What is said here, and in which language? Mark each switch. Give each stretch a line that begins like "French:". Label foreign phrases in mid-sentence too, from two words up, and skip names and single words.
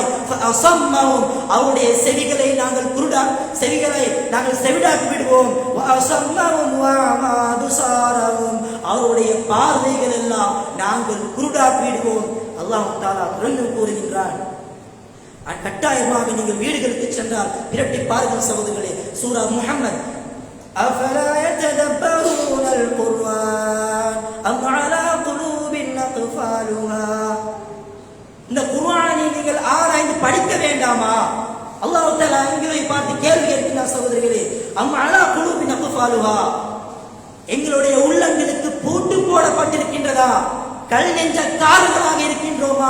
Tamil: ஃபஅஸம்மஹும், அவருடைய செவிகளை நாங்கள் செவிடாக்கி விடுவோம்.
Arabic: وأصمهم وأعمى أبصارهم,
Tamil: அவருடைய பார்வைகள் எல்லாம் நாங்கள் குருடாக்கி விடுவோம். அல்லாஹ் தஆலா தொடர்ந்து கூறுகின்றான், கட்டாயமாக நீங்கள் வீடுகளுக்கு சென்றால் பிரட்டி பாருங்கள் சகோதரர்களே. சூரா முஹம்மத்,
Arabic: أفلا يتدبرون القرآن أم على قلوب أقفالها,
Tamil: இந்த குர்ஆனை நீங்கள் ஆராய்ந்து படிக்க வேண்டாமா? அல்லாஹ் தஆலா இங்கே பார்த்து கேள்வி கேட்கிறார் சகோதரர்களே.
Arabic: أم على قلوب أقفالها,
Tamil: எங்களுடைய உள்ளங்களுக்கு பூட்டு போடப்பட்டிருக்கின்றதா? கல் நெஞ்சக்காரர்களாக இருக்கின்றோமா?